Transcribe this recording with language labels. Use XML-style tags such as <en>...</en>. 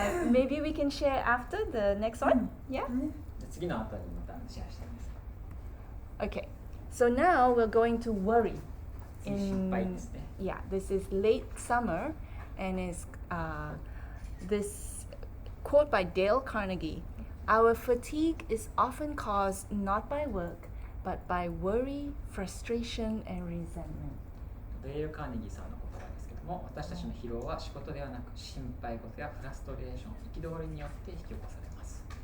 <en>Maybe we can share after the next one. Yeah.</en> <ja>次の後にまたシェアしたいです。</ja> <en>Okay. So now we're going to worry.</en> <ja>心配ですね。</ja> <en>Yeah, this is late summer, and is this quote by Dale Carnegie. Our fatigue is often caused not by work, but by worry, frustration, and resentment.</en> <ja>デール・カーネギーさんの言葉ですけども、私たちの疲労は仕事ではなく心配事やフラストレーション、憤りによって引き起こされます。</ja>